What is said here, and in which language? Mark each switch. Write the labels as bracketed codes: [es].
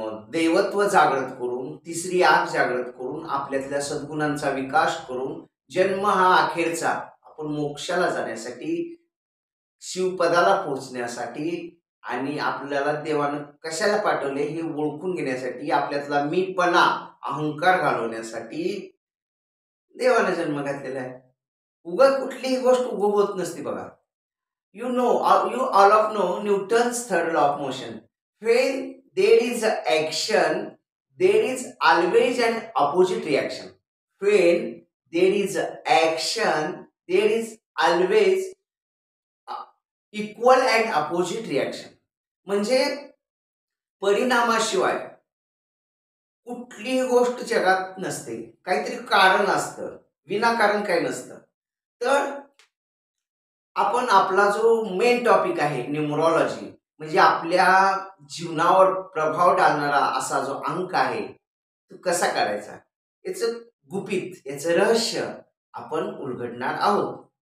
[mr] दैवत्व जागृत करून, तिसरी आग जागृत करून, आपल्यातल्या सद्गुणांचा विकास करून, जन्म हा अखेरचा आपण मोक्षाला जाण्यासाठी, शिवपदाला पोहोचण्यासाठी, आणि आपल्याला देवानं कशाला पाठवले हे ओळखून घेण्यासाठी, आपल्यातला मीपणा, अहंकार घालवण्यासाठी देवाने जन्म घातलेला आहे. उगाच कुठलीही गोष्ट उगव होत नसते बघा. [en] You all of know Newton's third law of motion. When there is an action, there is always an opposite reaction. When there is an action, there is always equal and opposite reaction. [mr] म्हणजे परिणामाशिवाय कुठलीही गोष्ट जगात नसते, काहीतरी कारण असतं, विनाकारण काही नसतं. तर आपण आपला जो मेन टॉपिक आहे न्यूमरॉलॉजी, म्हणजे आपल्या जीवनावर प्रभाव टाकणारा असा जो अंक आहे, तो कसा काढायचा, याचं गुपित, याचं रहस्य आपण उलगडणार आहोत.